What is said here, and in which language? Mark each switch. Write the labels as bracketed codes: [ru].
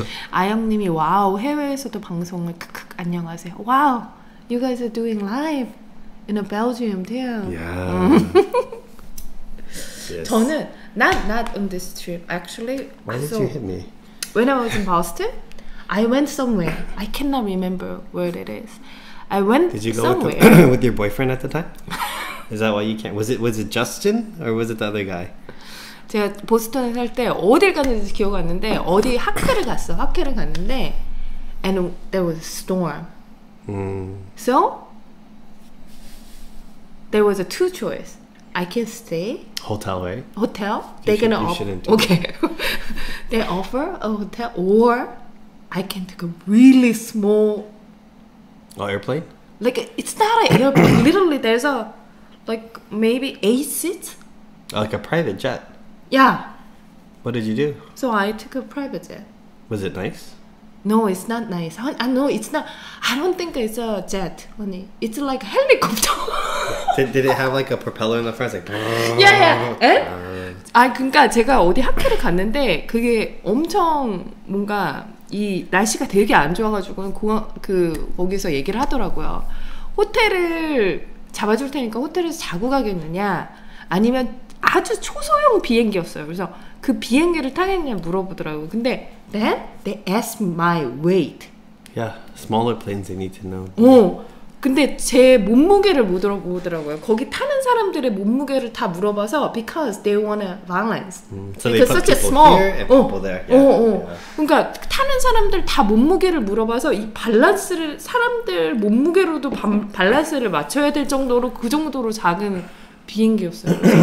[ko] 아영님이 와우 해외에서도 방송을 크크 안녕하세요. [en] 와우, you guys are doing live in Belgium too. Yeah. Yes. 저는 not on this trip actually. Why did you hit me? When I was in Boston, I went somewhere. I cannot remember where it is. I went Did you go somewhere. with your boyfriend at the time? Is that why you can't? Was it Justin or was it the other guy? [ko] 제가 보스턴에 살 때 어딜 갔는지 기억 안 나는데 어디 학회를 갔는데 and there was a storm. [en] So there was a two choice. I can stay Hotel, right? hotel. You They're gonna shouldn't do okay. They offer a hotel, or I can take a really small. Oh, airplane? Like it's not an airplane. Literally, there's a like maybe 8 seats. Like a private jet. Yeah. What did you do? So I took a private jet. Was it nice? No, it's not nice. I know it's not. I don't think it's a jet, honey. It's like a helicopter. Did it have like a propeller in the front? It's like. Yeah. 에? [ko] 아, 그러니까 제가 어디 학회를 갔는데 그게 엄청 뭔가 이 날씨가 되게 안 좋아가지고 거기서 얘기를 하더라고요. 호텔을 잡아줄 테니까 호텔에서 자고 가겠느냐, 아니면 아주 초소형 비행기였어요. 그래서 그 비행기를 타겠냐 물어보더라고요. [en] 근데 then they asked my weight. Yeah, smaller planes they need to know. [ko] 근데 제 몸무게를 물어보더라고요. 거기 타는 사람들의 몸무게를 다 물어봐서 because they want a balance. [en] So they put people here and people there. Yeah. [ko] 그러니까 타는 사람들 다 몸무게를 물어봐서 이 밸런스를 사람들 몸무게로도 밸런스를 맞춰야 될 정도로 그 정도로 작은 비행기였어요.